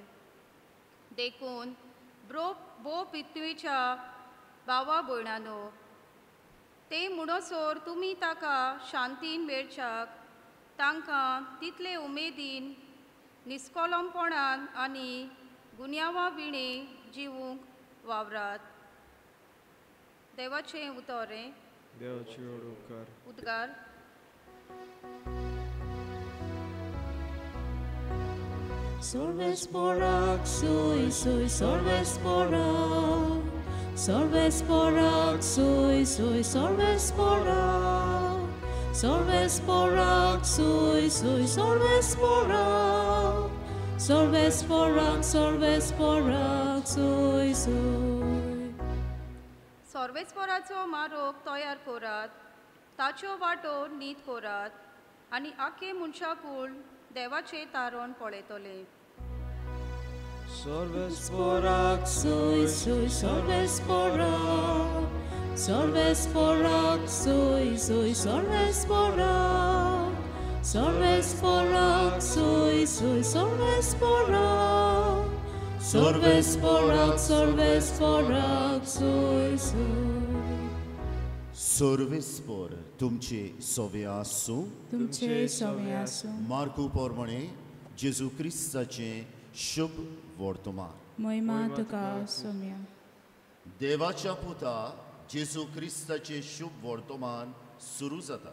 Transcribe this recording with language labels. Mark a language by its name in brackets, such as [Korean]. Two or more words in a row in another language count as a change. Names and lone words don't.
[Konkani] देखून भोव पृथ्वीच्या भावा भयणांनो, ते म्हणसर तुमी ताका शांतीन मेळच्याक तांकां तितले उमेदीन निस्कलमपणान आनी गुन्यांवा विणे जिवूंक वावरात. देवाचें उतोरें. उद्गार. Sorvesporak, sui, sui, sorvesporak. Sorvesporak, sui, sui, sorvesporak. Sorvesporak, sui, sui, sorvesporak. Sorvesporak, sorvesporak, sui, sui. सर्वेस्पराचो मारोग तयार करात, ताच्यो वाटो नीत करात आनी आखे मनशाकूळ देवाचे तारण पळयतले. Sorvesporak, sui, sui, sorvesporak. Sorvesporak, sui, sui, sorvesporak. Sorvesporak, sui, sui, sorvesporak. Sorvesporak, sorvesporak, sui, sui. सर्वेस्पर तुमचे सोवे आसूं. तुमचे सोवे आसूं. मार्कू पोरमणे जेजू क्रिस्ताचें शुभ वर्तमान. महिमा तुका सोम्या. देवाच्या पुता जेजू क्रिस्ताचें शुभ वर्तमान सुरू जाता.